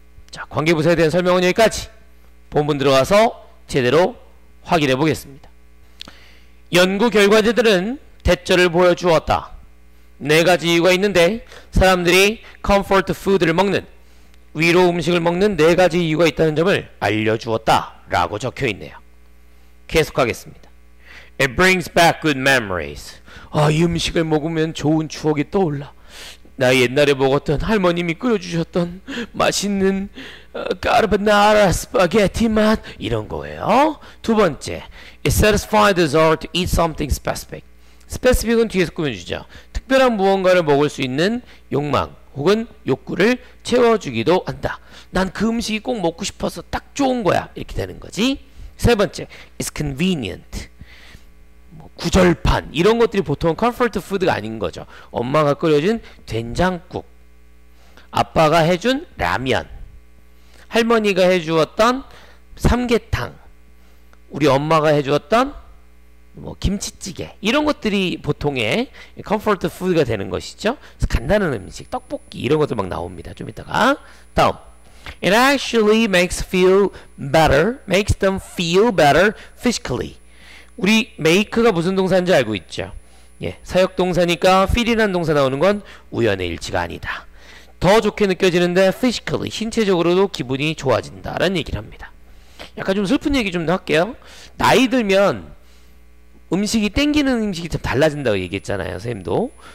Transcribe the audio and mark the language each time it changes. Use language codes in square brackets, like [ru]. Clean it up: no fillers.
[ko] 자, 관계부사에 대한 설명은 여기까지. 본문 들어가서 제대로 확인해 보겠습니다. 연구 결과자들은 대처를 보여주었다. 네 가지 이유가 있는데 사람들이 comfort food를 먹는, 위로 음식을 먹는 네 가지 이유가 있다는 점을 알려주었다 라고 적혀있네요. 계속하겠습니다. [en] It brings back good memories. [ko] 이 음식을 먹으면 좋은 추억이 떠올라. 나 옛날에 먹었던 할머님이 끓여주셨던 맛있는 까르보나라 스파게티 맛, 이런 거예요. 두 번째, [en] It satisfies the desire to eat something specific. [ko] 스페시픽은 뒤에서 꾸며주죠. 특별한 무언가를 먹을 수 있는 욕망 혹은 욕구를 채워주기도 한다. 난 그 음식이 꼭 먹고 싶어서 딱 좋은 거야. 이렇게 되는 거지. 세 번째, [en] It's convenient. [ko] 구절판 이런 것들이 보통 comfort food가 아닌 거죠. 엄마가 끓여준 된장국, 아빠가 해준 라면, 할머니가 해주었던 삼계탕, 우리 엄마가 해주었던 김치찌개, 이런 것들이 보통의 comfort food가 되는 것이죠. 그래서 간단한 음식, 떡볶이 이런 것들 막 나옵니다. 좀 이따가. 다음, [en] It actually makes them feel better physically. [ko] 우리 make가 무슨 동사인지 알고 있죠. 예, 사역동사니까 feel이라는 동사 나오는 건 우연의 일치가 아니다. 더 좋게 느껴지는데 physically, 신체적으로도 기분이 좋아진다라는 얘기를 합니다. 약간 좀 슬픈 얘기 좀 더 할게요. 나이 들면 음식이 땡기는 음식이 좀 달라진다고 얘기했잖아요. 선생님도.